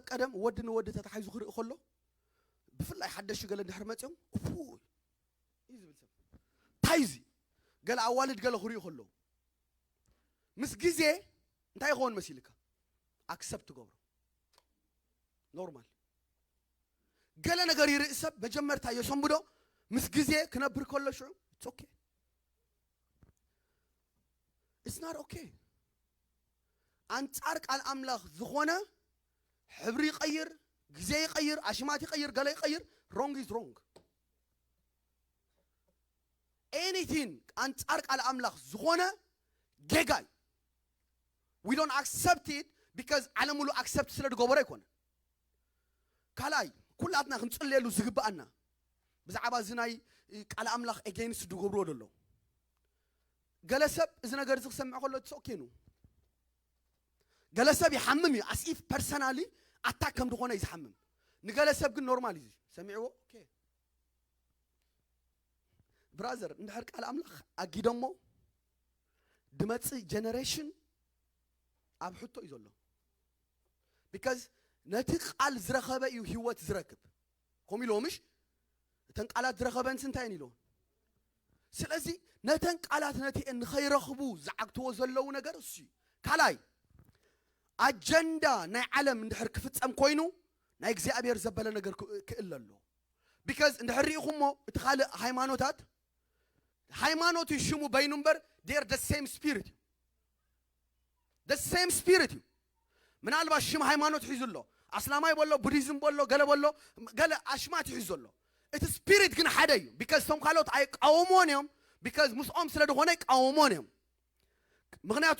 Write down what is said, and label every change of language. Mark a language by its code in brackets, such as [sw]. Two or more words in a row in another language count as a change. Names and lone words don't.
[ti] ቀደም ወዲ ንወዲ ተታሓይዙ ክርኢ ከሎ ብፍላይ ሓደሽ ገለ እንድሕር መፅኦም እዩ ዝብል ሰብ ታይዚ ገለ ኣዋልድ ገለ ክሪኡ ከሎ ምስ ግዜ እንታይ ይኸውን መሲልካ ኣክሰፕት ገብሮ ኖርማል ገለ ነገር ይርኢ ሰብ መጀመርታ የሰንብዶ ምስ ግዜ ክነብር ከሎ ሽዑ [en] it's okay it's not okay [ti] አንጻር ቃል አምላኽ ዝኾነ ሕብሪ ይቀይር ግዜ ይቀይር አሽማት ይቀይር ገለ ይቀይር [en] wrong is wrong [ti] anything አንጻር ቃል አምላኽ ዝኾነ ጌጋይ [en] we don't accept it [ti] because ዓለም ሙሉ accept ስለ ድገበረ ይኮነ ካላይ ኩላትና ክንጽልየሉ ዝግባአና ብዛዕባ ዝናይ ቃል አምላኽ against ድገብሮ ደሎ ገለ ሰብ እዚ ነገር ዝክሰምዕ ከሎ [en] it's okay [ti] ነው ገለ ሰብ ይሐምም እዩ [en] as if personally attack [ti] ከም ድኾነ ይሐምም ንገለ ሰብ ግን ኖርማል እዩ ሰሚዕዎ [en] okay brother [ti] እንድሕር ቃል አምላኽ ኣጊዶሞ ድመጽእ generation ኣብ ሕቶ እዩ ዘሎ because ነቲ ቃል ዝረኸበ እዩ ህይወት ዝረክብ ከም ኢሎምሽ እተን ቃላት ዝረኸበን ስንታይን ኢሎ ስለዚ ነተን ቃላት ነቲ እንኸይረኽቡ ዝዓግትዎ ዘለው ነገር እሱ ካላይ አጀንዳ ናይ ዓለም እንድሕር ክፍጸም ኮይኑ ናይ እግዚአብሔር ዘበለ ነገር ክእል ኣሎ because እንድሕር ኢኹሞ እቲ ካልእ ሃይማኖታት ሃይማኖት ይሽሙ በይኑምበር [en] they are the same spirit [ti] ምናልባት ሽም ሃይማኖት ሒዙሎ አስላማይ በሎ ቡዲዝም በሎ ገለ በሎ ገለ አሽማት ሒዙሎ እቲ ስፒሪት ግን ሓደ እዩ because ቶም ካልኦት ኣይቃወሞን እዮም because ምስኦም ስለ ድኾነ ይቃወሞን እዮም ምክንያቱ